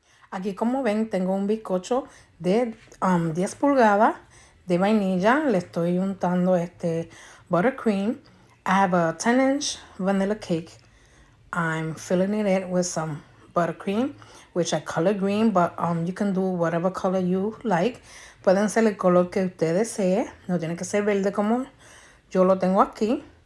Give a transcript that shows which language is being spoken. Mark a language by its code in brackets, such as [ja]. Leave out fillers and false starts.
[es] Aquí como ven tengo un bizcocho de 10 pulgadas de vainilla. Le estoy untando este buttercream. [en] I have a 10-inch vanilla cake. I'm filling it with some buttercream, which I color green, but you can do whatever color you like. [es] Pueden ser el color que usted desee. No tiene que ser verde como yo lo tengo aquí.